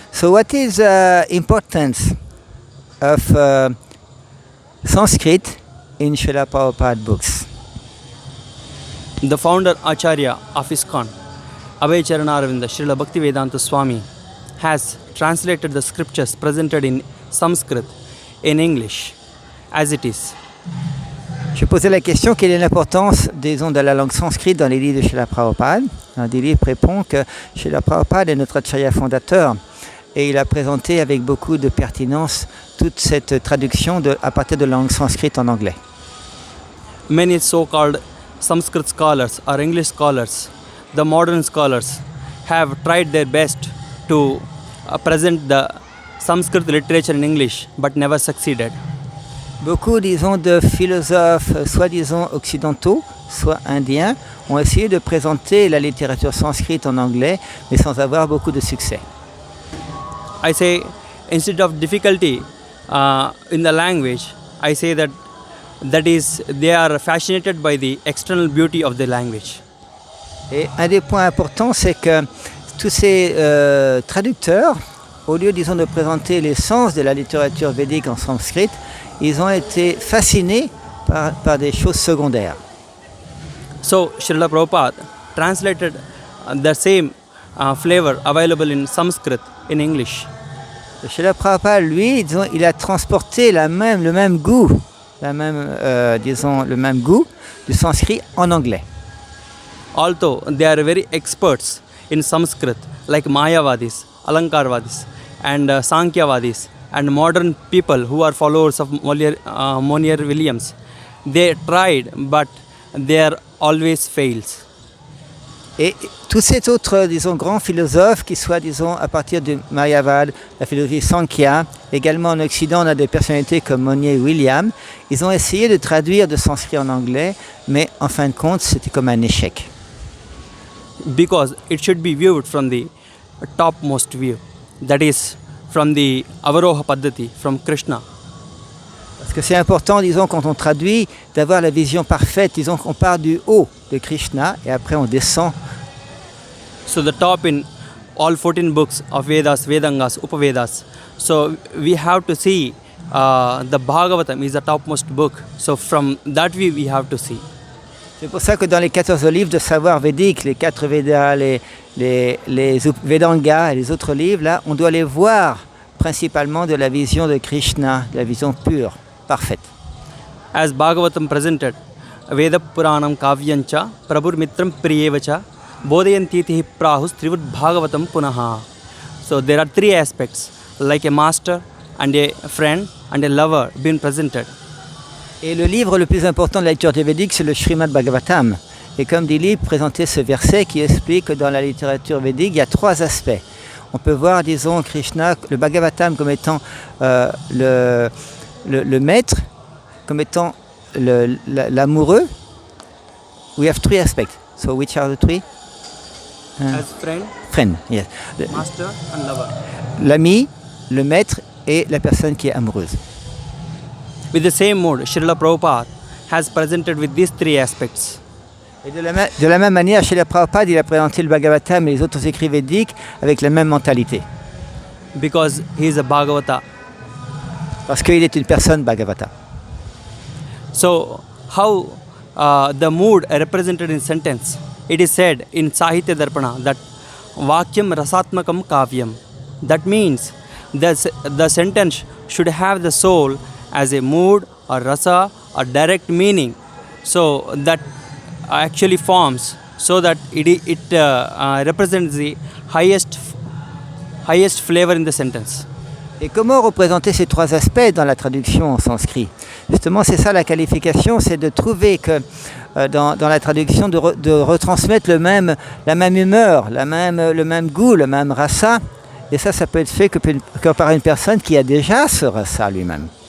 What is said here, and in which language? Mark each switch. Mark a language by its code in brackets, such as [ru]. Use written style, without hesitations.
[en] So what is the importance of Sanskrit in Srila Prabhupada books? The founder Acharya of ISKCON, Abhayacharana Srila Bhaktivedanta Swami, has translated the scriptures presented in Sanskrit in English as it is. [fr] Je posais la question, quelle est l'importance, disons, de la langue sanscrite dans les livres de Srila Prabhupada. Dilip répond que Srila Prabhupada est notre Acharya fondateur et il a présenté avec beaucoup de pertinence toute cette traduction à partir de la langue sanscrite en anglais. [en] Many so-called Sanskrit scholars or English scholars, the modern scholars, have tried their best to present the Sanskrit literature in English but never succeeded. [fr] Beaucoup, disons, de philosophes, soit disons occidentaux, soit indiens, ont essayé de présenter la littérature sanscrite en anglais, mais sans avoir beaucoup de succès. [en] I say, instead of difficulty in the language, I say that they are fascinated by the external beauty of the language. [fr] Et un des points importants, c'est que tous ces traducteurs, au lieu, disons, de présenter l'essence de la littérature védique en sanskrit, ils ont été fascinés par des choses secondaires. [en] So, Srila Prabhupada translated the same flavor available in Sanskrit in English. [fr] Srila Prabhupada, lui, disons, il a transporté le même goût du sanskrit en anglais. [en] Although they are very experts in Sanskrit, like Mayavadis, Alankarvadis, and Sankhyavadis, and modern people who are followers of Monier Williams, they tried, but they are always fails. [fr] Et tous ces autres, disons, grands philosophes, qui soient, disons, à partir de Mayavad, la philosophie Sankhya, également en Occident, on a des personnalités comme Monier Williams, ils ont essayé de traduire de sanskrit en anglais, mais en fin de compte, c'était comme un échec. [en] Because it should be viewed from the topmost view, that is, from the Avaroha Paddhati, from Krishna. [fr] Parce que c'est important, disons, quand on traduit, d'avoir la vision parfaite. Disons qu'on part du haut de Krishna et après on descend. [en] So the top in all 14 books of Vedas, Vedangas, Upavedas. So we have to see the Bhagavatam is the topmost book. So from that view we have to see. [fr] C'est pour ça que dans les 14 livres de savoir védique, les 4 Vedas, les Vedangas et les autres livres, là, on doit les voir principalement de la vision de Krishna, de la vision pure, parfaite. [en] As Bhagavatam presented, [sa] Veda Puranam Kavyancha, Prabhur Mitram Priyevacha, Bodhayantiti Prahus Trivud Bhagavatam Punaha. [en] So there are 3 aspects, like a master and a friend and a lover being presented. [fr] Et le livre le plus important de la littérature védique, c'est le Srimad Bhagavatam. Et comme Dilip présentait ce verset qui explique que dans la littérature védique, il y a 3 aspects. On peut voir, disons, Krishna, le Bhagavatam comme étant le maître, comme étant l'amoureux. [en] We have 3 aspects. So which are the 3? As friend, Friend, yes. master and lover. [fr] L'ami, le maître et la personne qui est amoureuse. [en] With the same mode, Srila Prabhupada has presented with these three aspects. [fr] Et de la même manière, Srila Prabhupada, il a présenté le Bhagavatam et les autres écrits védiques avec la même mentalité. [en] Because he is a Bhagavata. [fr] Parce qu'il est une personne Bhagavata. [en] So, how the mood represented in sentence? It is said in Sahitya Darpana that [sa] Vakyam Rasatmakam Kavyam. [en] That means the sentence should have the soul as a mood or rasa or direct meaning. So, that actually forms so that it represents the highest flavor in the sentence. [fr] Et comment représenter ces trois aspects dans la traduction en sanskrit? Justement, c'est ça la qualification, c'est de trouver que dans la traduction, de retransmettre la même humeur, le même goût, le même rasa. Et ça peut être fait que par une personne qui a déjà ce rasa lui-même.